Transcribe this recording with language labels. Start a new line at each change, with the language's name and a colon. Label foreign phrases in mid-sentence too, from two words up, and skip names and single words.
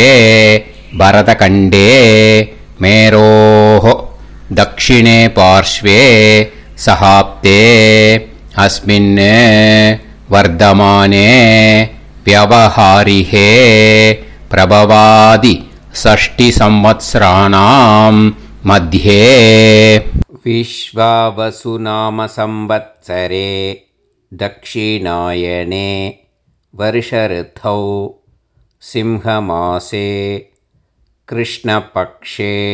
Sanskrit: भरतखण्डे मेरोः दक्षिणे पार्श्वे सहाब्दे अस्मिन् वर्तमाने व्यवहारिके प्रभवादि षष्टि संवत्सराणां मध्ये विश्वावसु नाम संवत्सरे दक्षिणायने वर्षऋतौ सिंहमासे कृष्णपक्षे